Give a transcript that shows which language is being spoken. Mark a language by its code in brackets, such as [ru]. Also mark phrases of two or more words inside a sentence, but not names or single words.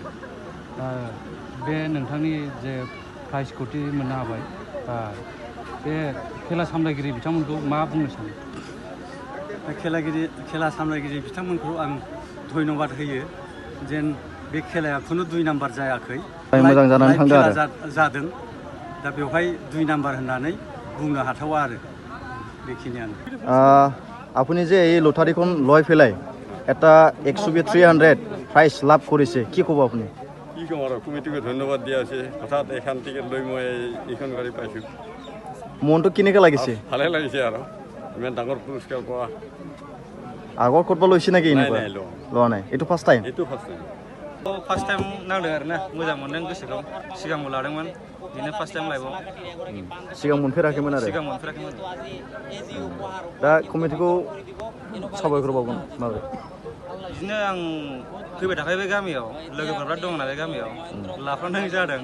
[brx] बे नोंथांनि जे प्राइजखौदि मोननो हाबाय, बे खेला सामलायगिरि बिथांमोनखौ मा बुंनो सानो? खेला सामलायगिरि बिथांमोनखौ आं धन्यबाद होयो जेन बे खेलाया खुनु 2 नाम्बार जायाखै, मोजां जानानै थांदों आरो जादों। दा बेवहाय 2 नाम्बार होननानै बुंनो हाथावा आरो बेखिनियानो। [as] আপুনি যে এই লটাৰীখন লৈ পেলাই এটা 100-300 প্ৰাইজ লাভ কৰিছে, কি ক'ব আপুনি? কি ক'ম আৰু, কমিটিকে ধন্যবাদ দিয়া আছে। হঠাৎ এখন টিকেট লৈ মই এইখন গাড়ী পাইছোঁ। মনটো কেনেকৈ লাগিছে? ভালে লাগিছে আৰু ইমান ডাঙৰ পুৰস্কাৰ পোৱা। আগৰ ক'ৰবাত লৈছে নেকি? লোৱা নাই, এইটো [en] first time? [as] এইটো [en] first time. first time [brx] नांदों आरोना, मोजां मोनदों गोसोखौ। सिगांबो लादोंमोन, बिदिनो [en] first time [brx] लाइफआव। सिगां मोनफेराखैमोन आरो? सिगां मोनफेराखैमोन। दा कमिटिखौ साबायखर बावगोन माबोरै? बिदिनो आं फैबाय थाखायो बे गामियाव, लोगोफोर बिराद दं नालाय गामियाव, लाफानाय जादों।